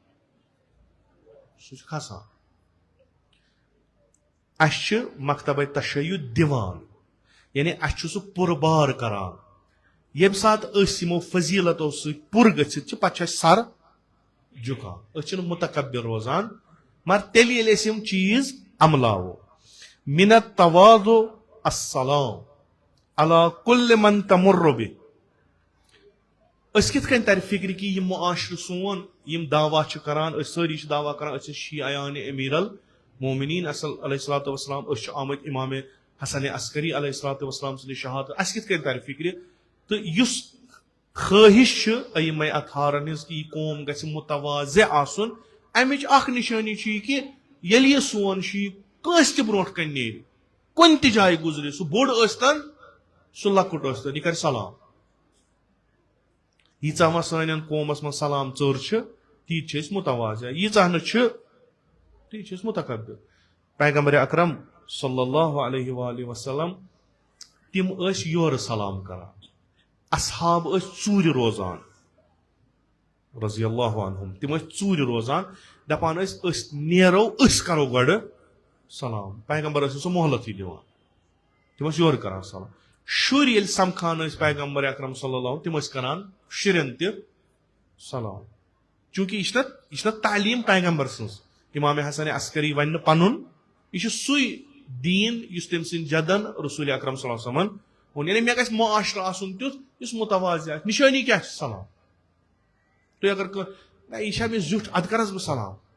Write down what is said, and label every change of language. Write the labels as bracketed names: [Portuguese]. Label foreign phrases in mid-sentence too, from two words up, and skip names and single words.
[Kashmiri] سُہ چھُ کھسان اسہِ چھِ مکتبے تشیع دِوان یعنی اسہِ چھُ سُہ پُربار کران یم سات یمو فضیلتو ست پُر گژھِتھ پتہٕ چھُ اَسہِ سر جُکان أسۍ چھِنہٕ متکبر روزان مگر تیٚلہِ ییٚلہِ أسۍ یِم چیٖز عملاوو [Arabic] من التواضع السلام علی کل من تمر بہ [Kashmiri] أسۍ کِتھ کٔنۍ ترِ فکرِ کہِ یہِ معاشرٕ سون یِم دعوا چھِ کران أسۍ سٲری چھِ دعوا کران أسۍ چھِ شیعیان [Arabic] امیر المومنین علیہ الصلوۃ والسلام [Kashmiri] أسۍ چھِ آمٕتۍ امام حسن عسکری [Arabic] علیہ الصلوۃ والسلام [Kashmiri] سٕنٛدِ شہادت اَسہِ کِتھ کٔنۍ ترِ فکرِ تہٕ یُس خٲہش چھِ ائمہ اطہارن ہٕنٛز کہِ یہِ قوم گژھِ متواضع آسُن امِچ اکھ نشٲنی چھِ یہِ کہِ ییٚلہِ یہِ سون شیٖع کٲنٛسہِ تہِ برونٛٹھ کَنہِ نیرِ کُنہِ تہِ جایہِ گُزرِ سُہ بوٚڑ ٲسۍتن سُہ لۄکُٹ ٲسۍتن یہِ کرِ سلام ییٖژاہ وۄنۍ سانٮ۪ن قومس منٛز سلام ژٔر چھِ تیٖتۍ چھِ أسۍ متواضع ییٖژاہ نہٕ چھِ تیٖتۍ چھِ أسۍ متکبر پیغمبر اکرم [Arabic] صلی اللہ علیہ وآلہ وسلم [Kashmiri] تِم ٲسۍ یورٕ سلام کران اصحاب ٲسۍ ژوٗرِ روزان [Arabic] رضی اللہ عنہم [Kashmiri] تِم ٲسۍ ژوٗرِ روزان دپان ٲسۍ أسۍ نیرو أسۍ کرو گۄڈٕ سلام پیغمبر ٲسۍ نہٕ سُہ مہلتھٕے دِوان تِم ٲسۍ یورٕ کران سلام شُرۍ ییٚلہِ سمکھان ٲسۍ پیغمبر اکرم [Arabic] صلی اللہ علیہ [Kashmiri] تِم ٲسۍ کران شُرٮ۪ن تہِ سلام چوٗنٛکہِ یہِ چھِ نا تعلیٖم پیغمبر سٕنٛز امام حسن عسکری ونہِ نہٕ پنُن یہِ چھُ سُے دیٖن یُس تٔمۍ سٕنٛدۍ جدن رسول اکرم [Arabic] صلی اللہ علیہ وسلمن [Kashmiri] ووٚن یعنی مےٚ گژھِ معاشرٕ آسُن تیُتھ یُس متواضع آسہِ نشٲنی کیٛاہ چھِ سلام تُہۍ اگر کانٛہہ نہ یہِ چھا مےٚ زیُٹھ ادٕ کرس بہٕ سلام